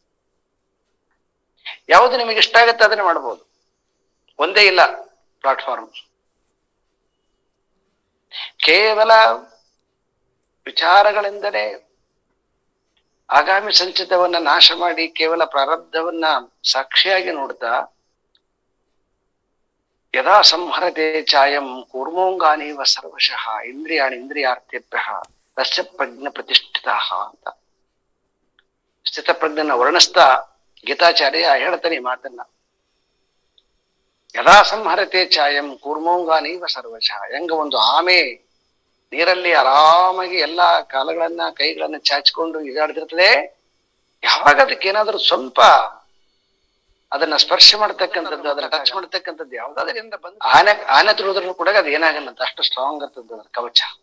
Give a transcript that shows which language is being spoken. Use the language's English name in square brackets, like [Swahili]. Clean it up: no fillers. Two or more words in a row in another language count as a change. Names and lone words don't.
[Kannada] ಯಾವುದು ನಿಮಗೆ ಇಷ್ಟ ಆಗತ್ತೆ ಅದನ್ನೇ ಮಾಡ್ಬೋದು, ಒಂದೇ ಇಲ್ಲ ಪ್ಲಾಟ್ಫಾರ್ಮ್. ಕೇವಲ ವಿಚಾರಗಳಿಂದಲೇ ಆಗಾಮಿ ಸಂಚಿತವನ್ನ ನಾಶ ಮಾಡಿ ಕೇವಲ ಪ್ರಾರಬ್ಧವನ್ನ ಸಾಕ್ಷಿಯಾಗಿ ನೋಡ್ತಾ, [Sanskrit] ಯದಾ ಸಂಹರತೆ ಚಾಯಂ ಕೂರ್ಮೋಂಗಾನೀವ ಸರ್ವಶಃ ಇಂದ್ರಿಯಾಣಿ ಇಂದ್ರಿಯಾರ್ಥೇಭ್ಯಃ ತಸ್ಯ ಪ್ರಜ್ಞ ಪ್ರತಿಷ್ಠಿತಃ [Kannada] ಅಂತ ಸ್ಥಿತಪ್ರಜ್ಞನ ವರ್ಣಿಸ್ತಾ ಗೀತಾಚಾರ್ಯ ಹೇಳ್ತಾನೆ ಈ ಮಾತನ್ನ. [Sanskrit] ಯದಾ ಸಂಹರತೆ ಚಾಯಂ ಕೂರ್ಮೋಂಗಾನೀವ ಸರ್ವಶಃ. [Kannada] ಹೆಂಗ ಒಂದು ಆಮೆ ನೀರಲ್ಲಿ ಆರಾಮಾಗಿ ಎಲ್ಲಾ ಕಾಲಗಳನ್ನ ಕೈಗಳನ್ನ ಚಾಚಿಕೊಂಡು ಈಜಾಡ್ತಿರ್ತದೆ, ಯಾವಾಗ ಅದಕ್ಕೇನಾದ್ರೂ ಸ್ವಲ್ಪ ಅದನ್ನ ಸ್ಪರ್ಶ ಮಾಡ್ತಕ್ಕಂಥದ್ದು, ಅದನ್ನ ಟಚ್ ಮಾಡ್ತಕ್ಕಂಥದ್ದು ಯಾವ್ದಾದ್ರಿಂದ ಬಂದು ಆನೆ ತುಳಿದ್ರೂ ಕೂಡ ಅದು ಏನಾಗಲ್ಲ ಅಂತ, ಅಷ್ಟು ಸ್ಟ್ರಾಂಗ್ ಇರ್ತದೆ ಅದ್ರ ಕವಚ.